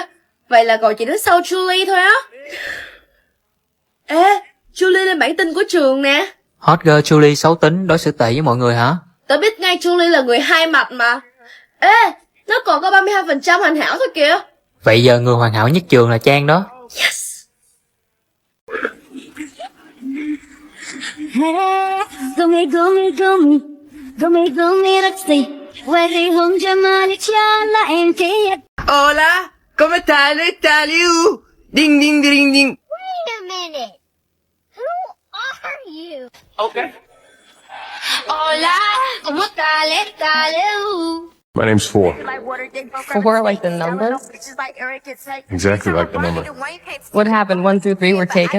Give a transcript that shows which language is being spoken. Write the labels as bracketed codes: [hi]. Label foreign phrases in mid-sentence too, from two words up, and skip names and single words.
[vi] Vậy là cậu chỉ đứng sau Julie thôi á. Ê, Julie lên bản tin của trường nè. Hot girl Julie xấu tính, đối xử tệ với mọi người hả? Tớ biết ngay Julie là người hai mặt mà. Ê, nó còn có 32% hoàn hảo thôi kìa. Vậy giờ người hoàn hảo nhất trường là Trang đó. [en] Yes. Gumi gumi gumi gumi gumi Roxy Quay hướng cho mà đi cha là em chỉ. [es] Hola, ¿cómo estás? Liu? Ding, ding, ding, ding. [en] Wait a minute. Who are you? Okay. [es] Hola, ¿cómo está, Leo? [en] My name's Four. Four, like the number? Exactly like the number. What happened? 1, 2, 3 were taken?